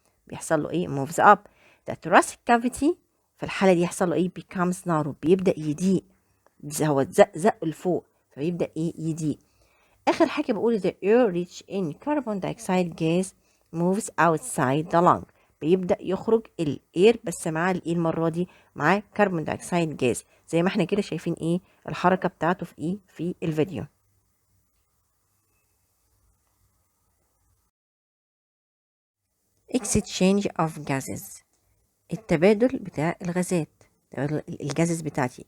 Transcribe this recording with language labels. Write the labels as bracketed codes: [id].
[ar] بيحصل له ايه [en] moves up. the thoracic cavity [ar] في الحالة دي يحصل له ايه [en] becomes narrow. [ar] بيبدأ يضيق، هو زق لفوق فبيبدأ ايه يضيق. اخر حاجة بقول [en] the air rich in carbon dioxide gas moves outside the lung. [ar] بيبدأ يخرج الاير بس مع الايه المرة دي مع كربون دايوكسيد جاز زي ما احنا كده شايفين ايه الحركة بتاعته في ايه في الفيديو. [en] exchange of gases. [ar] التبادل بتاع الغازات، تبادل الجازز بتاعتي.